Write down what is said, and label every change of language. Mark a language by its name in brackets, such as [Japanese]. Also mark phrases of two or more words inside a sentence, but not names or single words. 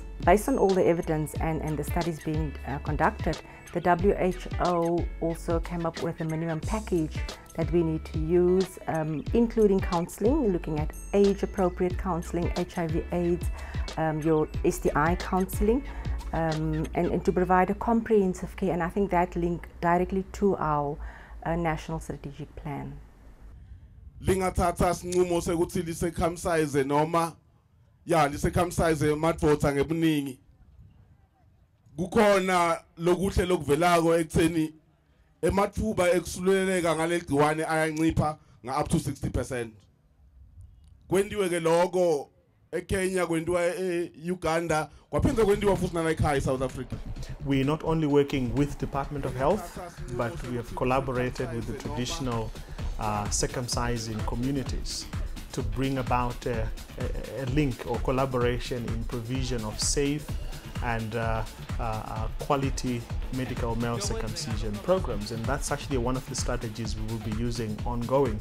[English] Based on all the evidence and the studies being conducted, the WHO also came up with a minimum package that we need to use, including counseling, looking at age-appropriate counseling, HIV/AIDS, your STI counseling, and to provide a comprehensive care. And I think that linked directly to our national strategic plan. [Swati] Lingathatha sinqumo sekuthi lisekhamsize noma lisekhamsize madvodza ngebuningi. Kukhona lokuhle lokuvelako ekutheni emathuba ekusuleleka ngaleli gciwane ayancipha [English] up to [Swati] 60%. Kwendiwe ke lokho eKenya, kwendiwa eUganda, kwaphinde kwendiwa futhi nala ekhaya South Africa. [English] We're not only working with Department of Health, but we have collaborated with the traditional circumcising communities to bring about a link or collaboration in provision of safe and quality medical male circumcision programs, and that's actually one of the strategies we will be using ongoing.